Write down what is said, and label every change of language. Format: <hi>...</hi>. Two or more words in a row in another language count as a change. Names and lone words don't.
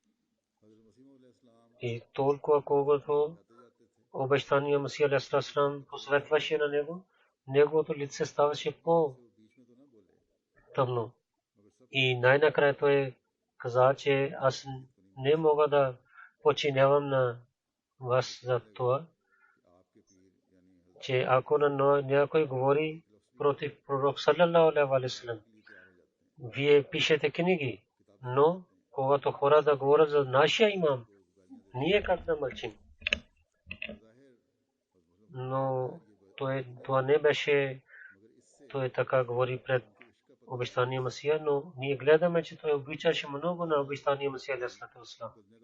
<bg>И толкова колкото обещания Масия</bg> <ar>عليه الصلاة والسلام</ar> <bg>посветваше на него, неговото лице ставаше по-тъмно. И най-накрая той каза, че аз не мога да подчинявам на вас за това, че ако на някой говори против пророк</bg> <ar>صلى الله عليه وسلم,</ar> <bg>вие пишете книги, но когато хора да говорят за нашия имам, ние как да мълчим? Но това не беше, той така говори пред обещания Масия, но ние гледаме, че той обичаше много на обещания Масия</bg> <ar>عليه الصلاة والسلام.</ar>